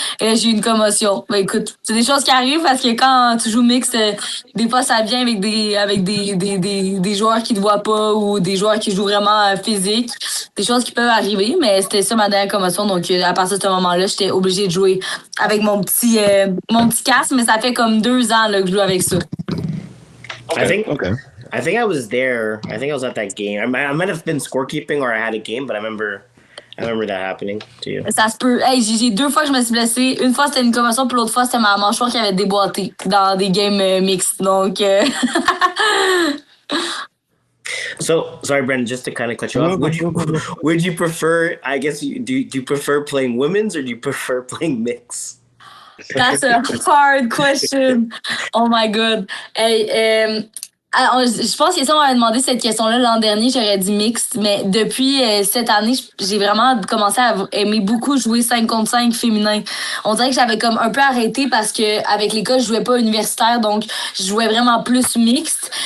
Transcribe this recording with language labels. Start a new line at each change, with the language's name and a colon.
French: Et là, j'ai eu une commotion. Ben écoute, c'est des choses qui arrivent parce que quand tu joues mix, des fois ça vient avec des joueurs qui te voient pas ou des joueurs qui jouent vraiment physique. Des choses qui peuvent arriver, mais c'était ça ma dernière commotion. Donc à partir de ce moment-là, j'étais obligée de jouer avec mon petit casque, mais ça fait comme 2 ans là, que je joue avec ça.
English: Okay. I think I was there. I think I was at that game. I might have been scorekeeping or I had a game, but I remember that happening to you.
French: Ça se peut. Hey, j'ai 2 fois que je me suis blessée. Une fois, c'était une commotion, puis l'autre fois, c'était ma mâchoire qui avait déboîté dans des games mixtes. Donc.
English: So sorry, Brent. Just to kind of cut you off, would you prefer? I guess do you prefer playing women's or do you prefer playing mix? That's a hard question. Oh my god.
French: Hey, alors, je pense que si on m'avait demandé cette question-là l'an dernier, j'aurais dit mixte, mais depuis cette année, j'ai vraiment commencé à aimer beaucoup jouer 5 contre 5 féminin. On dirait que j'avais comme un peu arrêté parce que avec l'école, je jouais pas universitaire, donc je jouais vraiment plus mixte.